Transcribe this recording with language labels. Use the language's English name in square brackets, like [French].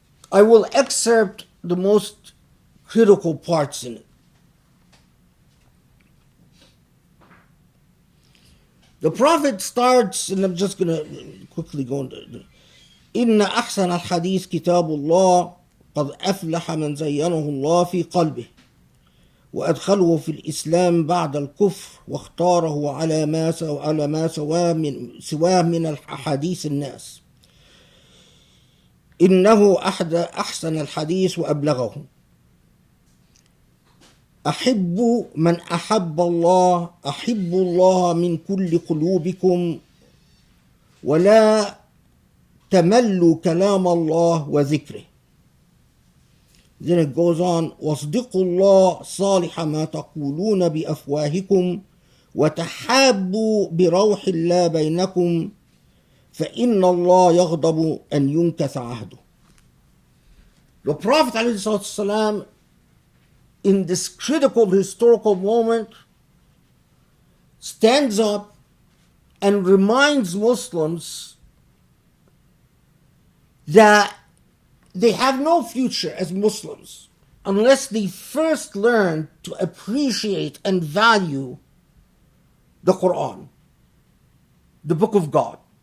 [English] I will excerpt the most critical parts in it. The Prophet starts, and I'm just going to quickly go into it. [Arabic] إن أحسن الحديث كتاب الله قد أفلح من زينه الله في قلبه وأدخله في الإسلام بعد الكفر واختاره على ما سواه من الأحاديث الناس إنه أحسن الحديث وأبلغه أحب من أحب الله أحب الله من كل قلوبكم ولا تملوا كلام الله وذكره. [English] Then it goes on [Arabic] واصدقوا الله صالح ما تقولون بأفواهكم وتحابوا بروح الله بينكم فإن الله يغضب أن ينكث عهده. [English] The Prophet ﷺ, in this critical historical moment, stands up and reminds Muslims that they have no future as Muslims unless they first learn to appreciate and value the Quran, the Book of God.